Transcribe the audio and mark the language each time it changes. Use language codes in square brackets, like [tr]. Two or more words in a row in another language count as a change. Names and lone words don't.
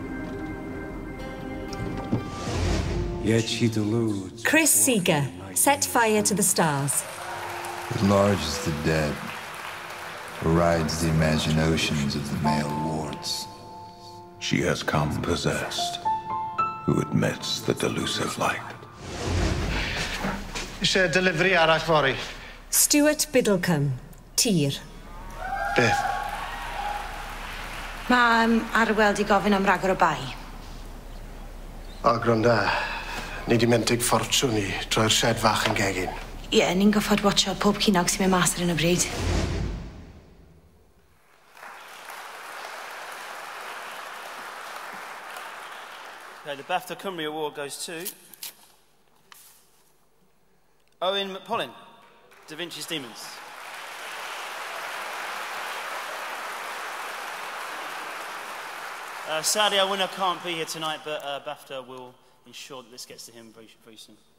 [en] Yet she deludes. Chris Scager, Set Fire to the Stars. As large as the dead, rides the imaginations of the male wards. She has come possessed, who admits the delusive light. [cy] Eisiau delivery arall fori. Stuart Biddlecombe, Tir. Beth? Mae Arwel di gofyn am ragor o bai. O, gwranda. Ni di mentig ffortiwn I droi'r shed fach yn gegin. Ie, ni'n goffod watcho pob cinog sy'n mynd mas ar hyn o bryd. [en] Okay, the BAFTA Cymru Award goes to Owen McPolin, Da Vinci's Demons. Sadly, our winner can't be here tonight, but BAFTA will ensure that this gets to him very soon.